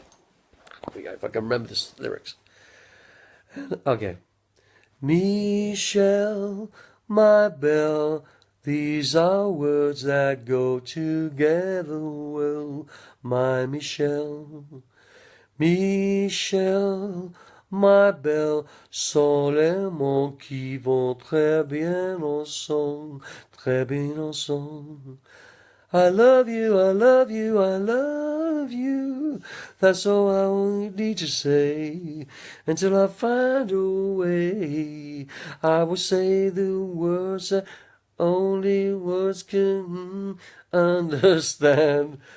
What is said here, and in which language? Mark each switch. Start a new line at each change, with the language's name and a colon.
English: Here we go. If I can remember the lyrics. Okay. Michelle, my belle. These are words that go together well, my Michelle.
French: Michelle, ma belle, sont les mots qui vont très bien ensemble, très bien ensemble.
English: I love you, I love you, I love you. That's all I need to say. Until I find a way, I will say the words that only words can understand.